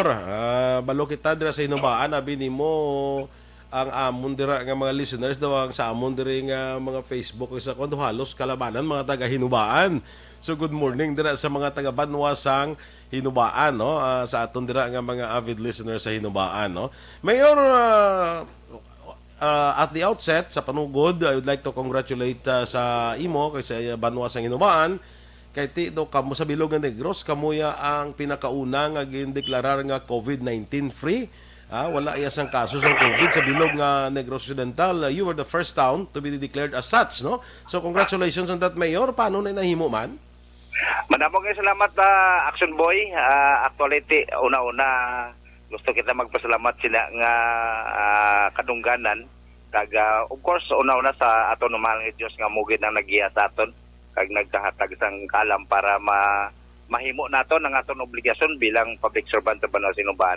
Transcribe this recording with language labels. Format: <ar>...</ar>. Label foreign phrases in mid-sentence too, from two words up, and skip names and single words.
<hil>Balo kita dira sa hinubaan, abi nimo ang amon dira nga mga listeners daw ang sa amon diri nga mga Facebook sa kuno halos kalabanan mga taga hinubaan.</hil> <en>So good morning</en> <hil>dira sa mga taga Banwasang Hinubaan, no? Sa aton dira nga mga</hil> <en>avid listeners</en> <hil>sa hinubaan, no? Mayor,</hil> <en>at the outset,</en> <hil>sa panugod,</hil> <en>I would like to congratulate</en> <hil>sa imo kay sa</hil> <en>Banwasang Hinubaan.</en> <hil>Kay Tito, kamo sa Bilog ng Negros, kamuya ang pinakauna nga gindeklarar nga COVID-19 free. Wala iyasang kaso sa COVID sa Bilog nga Negros Occidental.</hil> <en>You were the first town to be declared as such, no? So congratulations on that, Mayor.</en> <hil>Paano na nahimo man? Madamo nga salamat action boy. Actuality una-una gusto kita magpasalamat sila nga kadungganan kag</hil> <en>of course</en> <hil>una-una sa aton mahal nga Dios nga mugid ang nagiya sa aton kag nagkahatag sang kalam para mahimo naton ang aton obligasyon bilang</hil> <en>public servant</en> <hil>sa Banwasang Hinubaan.</hil>